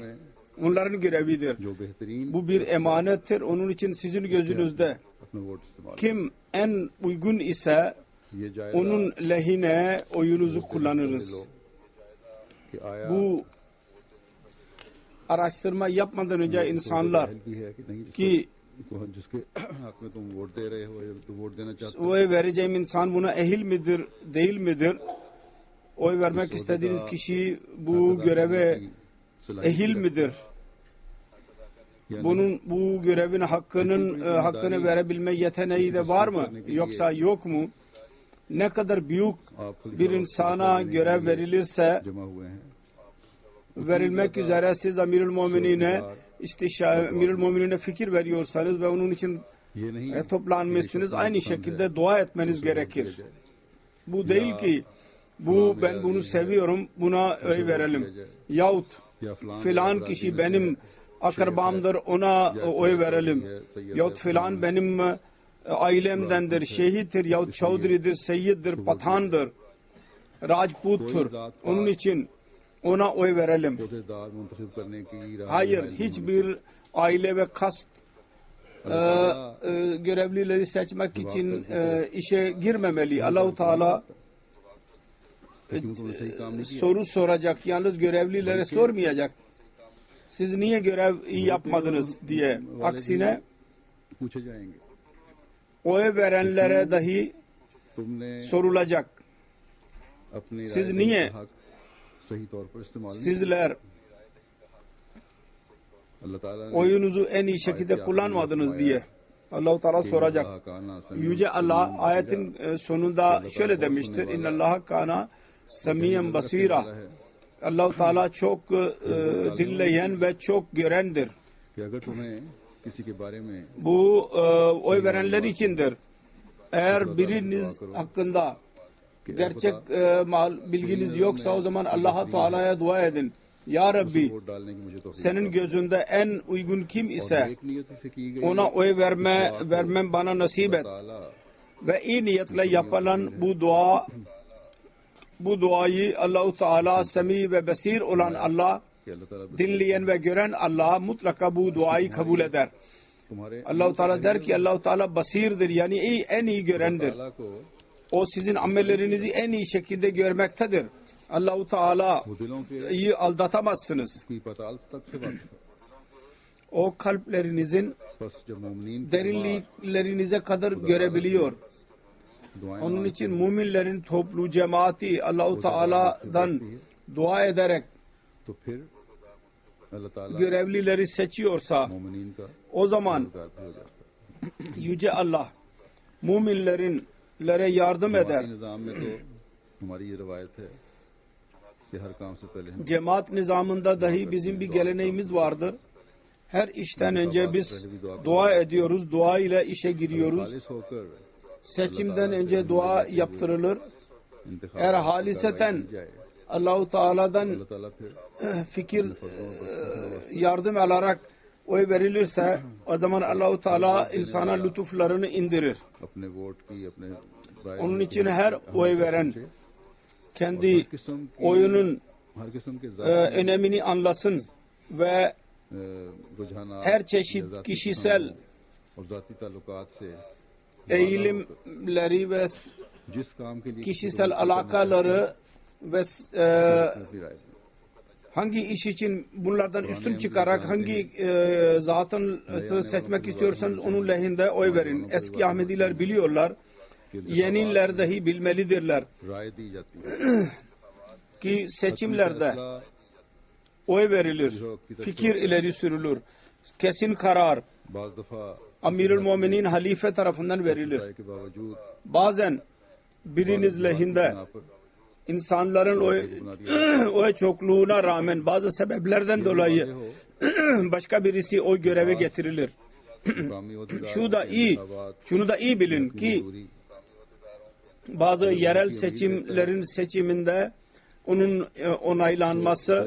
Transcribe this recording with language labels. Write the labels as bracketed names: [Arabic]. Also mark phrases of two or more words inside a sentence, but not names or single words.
[Turkish] Onların görevidir. Bu bir emanettir. Onun için sizin gözünüzde kim en uygun ise onun lehine oyunuzu kullanırız. Bu araştırma yapmadan önce insanlar [Urdu] भी है कि नहीं [Turkish] ki [Urdu] जिसके हक में तुम वोट दे रहे हो या तो वोट देना चाहते हो [Turkish] oy vereceğim insan buna ehil midir, değil midir? Oy vermek istediğiniz kişi bu göreve ehil midir? Bunun bu görevin hakkını verebilme yeteneği de var mı? Yoksa yok mu? Ne kadar büyük bir insana görev verilirse [Urdu] जमा हुए हैं [Turkish] verilmek üzere siz Amirül Mu'minine fikir veriyorsanız ve onun için [Urdu] ये नहीं [Turkish] toplanmışsınız, aynı şekilde dua etmeniz gerekir. Bu değil ki ben bunu seviyorum, buna oy verelim. Yahut [Urdu] या फलां [Turkish] filan kişi benim akrabamdır, ona oy verelim. Yahut filan benim ailemdendir, şehittir, yahut çavdiridir, seyyiddir, pathandır, rajputtur. Onun için ona oy verelim. [Urdu] अहदेदार मुंतखब करने की राह [Turkish] Hayır, hiçbir aile ve kast görevlileri seçmek için işe girmemeli. Allah-u Teala [Urdu] क्यों तुमने सही काम नहीं किया [Turkish] soru soracak, yalnız görevlilere sormayacak. Siz niye görev iyi yapmadınız diye. Aksine [Urdu] पूछे जाएंगे [Turkish] oy verenlere dahi [Urdu] तुमने [Turkish] sorulacak. [Urdu] अपनी [Turkish] siz [Urdu] राय [Turkish] niye [Urdu] का हक सही तौर पर इस्तेमाल नहीं [Turkish] Sizler [Urdu] अल्लाह ताला ने [Turkish] oyunuzu en iyi şekilde kullanmadınız diye. Allah-u Teala soracak. [Urdu] अल्लाह का ना [Turkish] Yüce Allah ayetin sonunda şöyle demiştir. [Arabic] إن الله كان سميعا بصيرا. [Turkish] Allah-u Teala çok dinleyen ve çok görendir. [Urdu] कि अगर तुम्हें किसी के बारे में [Turkish] Bu oy verenler içindir. Eğer biriniz hakkında gerçek bilginiz yoksa o zaman Allah-u Teala'ya dua edin. Ya Rabbi, [Urdu] वोट डालने की मुझे तौफीक [Turkish] senin gözünde en uygun kim ise [Urdu] एक नियत से की गई [Turkish] ona oy vermem bana nasip et. [Urdu] ताला [Turkish] Ve iyi niyetle yapılan bu duayı Allah-u Teala semi ve basir olan Allah, [Urdu] कि अल्लाह ताला [Turkish] dinleyen ve gören Allah mutlaka bu duayı kabul eder. [Urdu] तुम्हारे [Turkish] Allah-u Teala der ki Allah-u Teala basirdir, yani en iyi görendir. [Urdu] ताला को [Turkish] O sizin amellerinizi en iyi şekilde görmektedir. Allah-u Teala [Urdu] वो दिलों के [Turkish] iyi aldatamazsınız. [Urdu] की पताल तक से वाकिफ है [Turkish] O kalplerinizin [Urdu] बस जब मोमिनीन की [Turkish] derinliklerinize kadar görebiliyor. [Urdu] दुआएं [Turkish] Onun için müminlerin toplu cemaati Allah-u Teala'dan dua ederek [Urdu] तो फिर अल्लाह ताला [Turkish] görevlileri seçiyorsa [Urdu] मोमिनीन का [Turkish] o zaman [Urdu] मददगार भी हो जाता है [Turkish] Yüce Allah müminlere yardım eder. [Urdu] जमाती निज़ाम में तो हमारी ये रवायत है कि हर काम से पहले हम [Turkish] Cemaat nizamında dahi bizim bir geleneğimiz vardır. Her işten önce biz dua ediyoruz. Dua ile işe giriyoruz. [Urdu] खालिस होकर [Turkish] Seçimden önce dua yaptırılır. [Urdu] इंतखाब [Turkish] Eğer haliseten [Urdu] की जाए [Turkish] Allah-u Teala'dan [Urdu] अल्लाह ताला फिर [Turkish] fikir yardım alarak oy verilirse o zaman Allah-u Teala insana lütuflarını indirir. [Urdu] अपने वोट की अपने राय [Turkish] Onun [Urdu] की [Turkish] için her oy veren kendi [Urdu] किस्म की [Turkish] oyunun [Urdu] हर किस्म के [Turkish] önemini anlasın ve [Urdu] रुझानात [Turkish] her çeşit [Urdu] या ज़ाती [Turkish] kişisel [Urdu] पसंद और ज़ाती ताल्लुकात से [Turkish] eğilimleri ve [Urdu] जिस काम के लिए [Turkish] kişisel alakaları ve [Urdu] अपनी राय दें। [Turkish] hangi iş için bunlardan üstün çıkarak hangi zatın seçmek istiyorsanız onun lehinde oy verin. Eski Ahmediler biliyorlar. Yeniler dahi bilmelidirler [Urdu] राय दी जाती है [Turkish] ki seçimlerde [Urdu] फैसला [Turkish] oy verilir. Fikir ileri sürülür. Kesin karar [Urdu] बाज दफा [Turkish] Amirül Müminin halife tarafından verilir. [Urdu] राय के बावजूद [Turkish] Bazen biriniz lehinde [Urdu] यहाँ पर [Turkish] insanların oy çokluğuna rağmen bazı sebeplerden dolayı başka birisi oy göreve getirilir. [Urdu] मुकामी अहदेदार [Turkish] Şunu da iyi bilin ki [Urdu] दूरी [Turkish] bazı yerel seçimlerin seçiminde onun onaylanması